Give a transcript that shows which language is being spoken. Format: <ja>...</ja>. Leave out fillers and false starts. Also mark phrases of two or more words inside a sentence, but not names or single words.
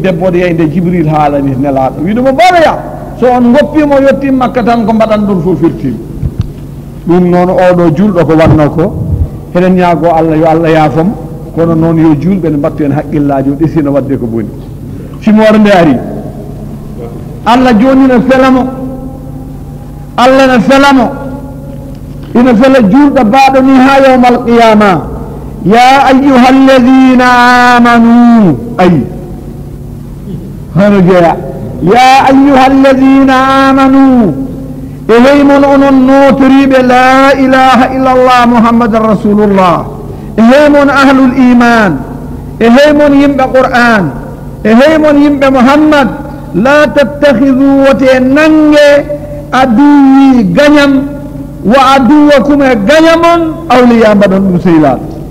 <ff>debbo oɗo yeyde Jibril haalani nelaɗo wiɗomo ɓoroya so on goppimo yettim makka tan ko mbaɗan ɗon fof firtima ɗum noon oɗo julɗo ko wanno ko heɗen ñaago Allah yo Allah yaafom kono noon yo julɓe ne mbattu en haqqillaji o ɗesino wadde ko boni simore nde ari Allah joni ne felamo Allah ne felamo ina fela julɗo baɗo ni ha</ff> <ar>yawmal qiyama ya ayyuha alladhina amanu</ar> <ff>ay hono jeeya</ff> <ar>ya ayyuha alladhina amanu</ar> <ff>e hey mon onon notoriɓe</ff> <ar>la ilaha illallah muhammadan rasulullah</ar> <ff>e hey mon</ff> <ar>ahlul iman</ar> <ff>e hey mon yimɓe qur'an e hey mon yimɓe muhammad</ff> <ar>la tattakhidhu</ar> <ff>wote nange aduwi gañam</ff> <ar>wa aduwakum</ar> <ff>e gañamon awliya mbaɗon ɗum sehilaɗo</ff>